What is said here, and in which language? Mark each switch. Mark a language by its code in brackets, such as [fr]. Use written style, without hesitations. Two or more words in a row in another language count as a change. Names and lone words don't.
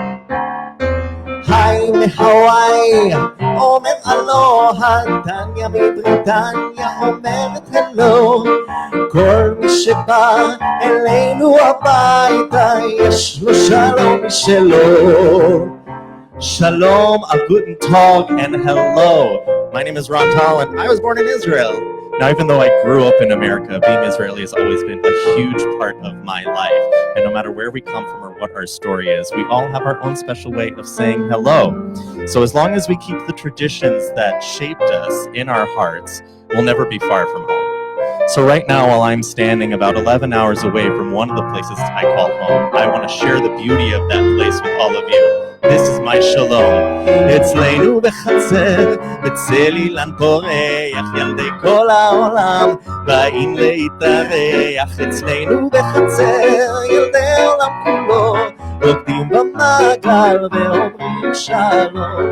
[he] היי מהוואי אומר אלוהה, טניה מבריטניה אומרת הלו. כל מי שבא אלינו הביתה יש לו שלום משלו. [en] Shalom, [yi] a guten tag, [en] and hello. My name is Ron Tallon. I was born in Israel. Now, even though I grew up in America, being Israeli has always been a huge part of my life. And no matter where we come from or what our story is, we all have our own special way of saying hello. So as long as we keep the traditions that shaped us in our hearts, we'll never be far from home. So right now, while I'm standing about 11 hours away from one of the places I call home, I want to share the beauty of that place with all of you. This is my shalom. [he] אצלנו בחצר, בצל אילן פורח, ילדי כל העולם באים להתארח. אצלנו בחצר, ילדי העולם כולו רוקדים במעגל ואומרים שלום.